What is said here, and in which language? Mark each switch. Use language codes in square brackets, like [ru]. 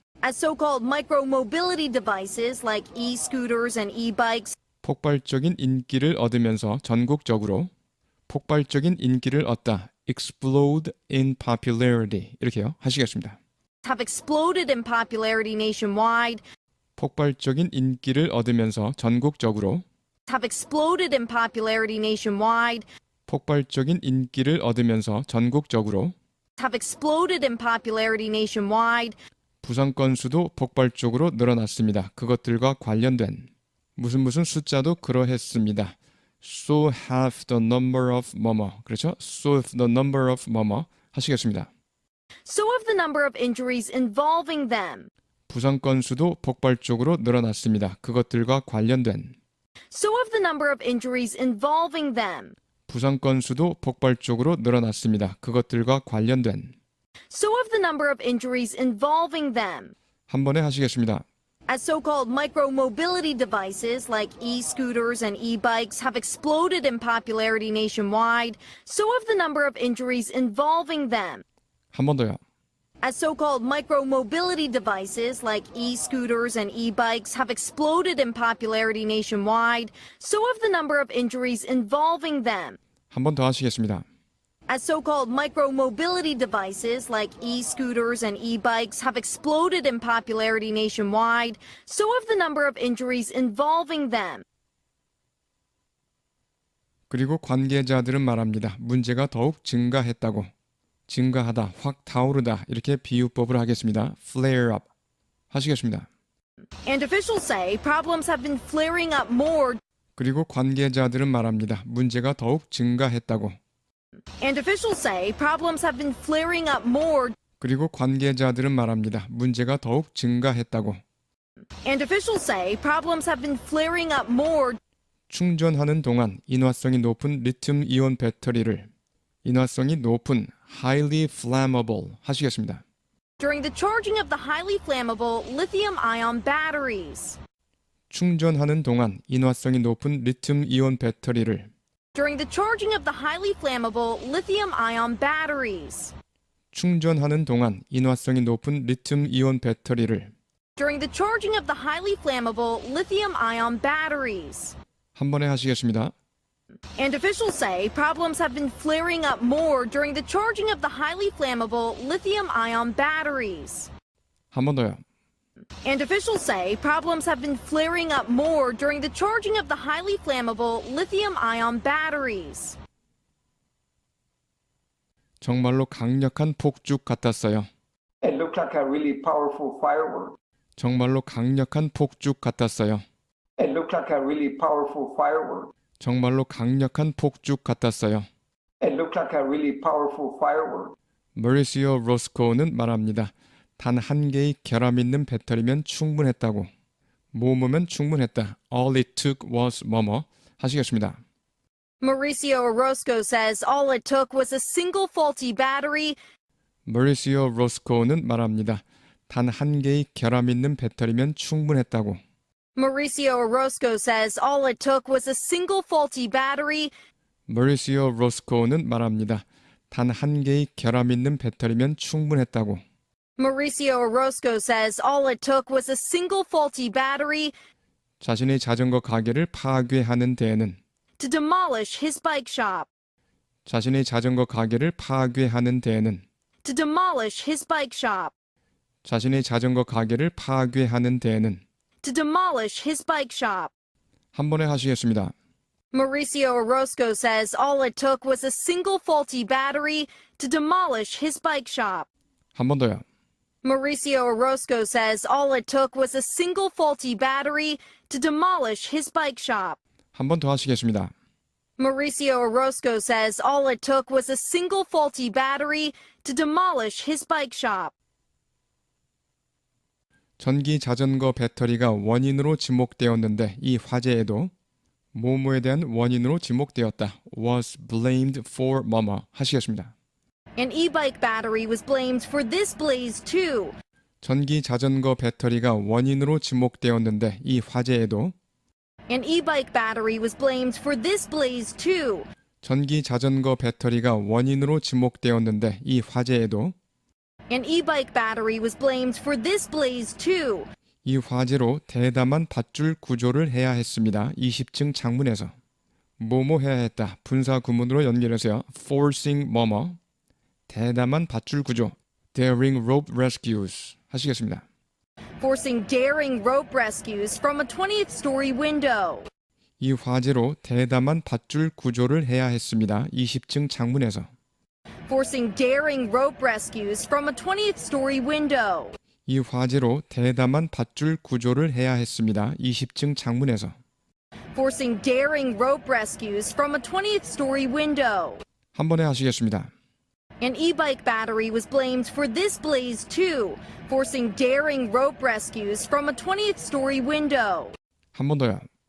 [en] as so-called micro-mobility devices like e-scooters and e-bikes [ko] 폭발적인 인기를 얻으면서 전국적으로 폭발적인 인기를 얻다 [en] explode in popularity [ko] 이렇게요 하시겠습니다. [en] have exploded in popularity nationwide [ko] 폭발적인 인기를 얻으면서 전국적으로 [en] have exploded in popularity nationwide [ko] 폭발적인 인기를 얻으면서 전국적으로 [en] have exploded in popularity nationwide [ko] 부상 건수도 폭발적으로 늘어났습니다. 그것들과 관련된 무슨 숫자도 그러했습니다. [en] So have the number of [ko] 뭐뭐 그렇죠? [en] So have the number of [ko] 뭐뭐 하시겠습니다. [en] so have the number of injuries involving them [ko] 부상 건수도 폭발적으로 늘어났습니다. 그것들과 관련된 [en] so have the number of injuries involving them [ko] 부상 건수도 폭발적으로 늘어났습니다. 그것들과 관련된 [en] so have the number of injuries involving them [ko] 한 번에 하시겠습니다. [en] as so-called micro-mobility devices like e-scooters and e-bikes have exploded in popularity nationwide, so have the number of injuries involving them. [ko] 한 번 더요. [en] As so-called micro-mobility devices like e-scooters and e-bikes have exploded in popularity nationwide, so have the number of injuries involving them. [ko] 한 번 더 하시겠습니다. [en] As so-called micro-mobility devices like e-scooters and e-bikes have exploded in popularity nationwide, so have the number of injuries involving them. [ko] 그리고 관계자들은 말합니다. 문제가 더욱 증가했다고. 증가하다, 확 타오르다 이렇게 비유법을 하겠습니다. [en] flare up [ko] 하시겠습니다. [en] And officials say problems have been flaring up more. [ko] 그리고 관계자들은 말합니다. 문제가 더욱 증가했다고. [en] And officials say problems have been flaring up more. [ko] 그리고 관계자들은 말합니다. 문제가 더욱 증가했다고. [en] And officials say problems have been flaring up more. [ko] 충전하는 동안 인화성이 높은 리튬 이온 배터리를 인화성이 높은 [en] highly flammable [ko] 하시겠습니다. [en] During the charging of the highly flammable lithium-ion batteries. [ko] 충전하는 동안 인화성이 높은 리튬 이온 배터리를 [en] During the charging of the highly flammable lithium-ion batteries. [ko] 충전하는 동안 인화성이 높은 리튬 이온 배터리를 [en] During the charging of the highly flammable lithium-ion batteries. [ko] 한 번에 하시겠습니다. [en] And officials say problems have been flaring up more during the charging of the highly flammable lithium-ion batteries. [ko] 한 번 더요. [en] And officials say problems have been flaring up more during the charging of the highly flammable lithium-ion batteries. [ko] 정말로 강력한 폭죽 같았어요. [en] It looked like a really powerful firework. [ko] 정말로 강력한 폭죽 같았어요. [en] It looked like a really powerful firework. [ko] 정말로 강력한 폭죽 같았어요. [en] It looked like a really powerful firework. [ko] 머리시오 로스코는 말합니다. 단 한 개의 결함 있는 배터리면 충분했다고. 뭐뭐면 충분했다. [en] All it took was [ko] 뭐뭐 하시겠습니다. [en] Mauricio Orozco says all it took was a single faulty battery. [ko] 머리시오 로스코는 말합니다. 단 한 개의 결함 있는 배터리면 충분했다고. [en] Mauricio Orozco says all it took was a single faulty battery. [ko] 머리시오 로스코는 말합니다. 단 한 개의 결함 있는 배터리면 충분했다고. [en] Mauricio Orozco says all it took was a single faulty battery [ko] 자신의 자전거 가게를 파괴하는 데에는 [en] to demolish his bike shop. [ko] 자신의 자전거 가게를 파괴하는 데에는 [en] To demolish his bike shop. [ko] 자신의 자전거 가게를 파괴하는 데에는 [en] To demolish his bike shop. [ko] 한 번에 하시겠습니다. [en] Mauricio Orozco says all it took was a single faulty battery to demolish his bike shop. [ko] 한 번 더요. [en] Mauricio Orozco says all it took was a single faulty battery to demolish his bike shop. [ko] 한 번 더 하시겠습니다. [en] Mauricio Orozco says all it took was a single faulty battery to demolish his bike shop. [ko] 전기 자전거 배터리가 원인으로 지목되었는데 이 화재에도 뭐뭐에 대한 원인으로 지목되었다. [en] was blamed for [ko] 뭐뭐 하시겠습니다. [en] An e-bike battery was blamed for this blaze too. [ko] 전기 자전거 배터리가 원인으로 지목되었는데 이 화재에도 [en] An e-bike battery was blamed for this blaze too. [ko] 전기 자전거 배터리가 원인으로 지목되었는데 이 화재에도 [en] An e-bike battery was blamed for this blaze too. [ko] 이 화재로 대담한 밧줄 구조를 해야 했습니다. 20층 창문에서 뭐뭐 해야 했다. 분사 구문으로 연결해서요. [en] forcing [ko] 뭐뭐 대담한 밧줄 구조 [en] daring rope rescues [ko] 하시겠습니다. [en] Forcing daring rope rescues from a 20th story window. [ko] 이 화재로 대담한 밧줄 구조를 해야 했습니다. 20층 창문에서 [en] Forcing daring rope rescues from a 20th story window. [ko] 이 화재로 대담한 밧줄 구조를 해야 했습니다. 20층 창문에서 [en] Forcing daring rope rescues from a 20th story window. [ko] 한 번에 하시겠습니다. [en] An e-bike battery was blamed for this blaze too, forcing daring rope rescues from a 20th story window. [ko] 한 번 더요.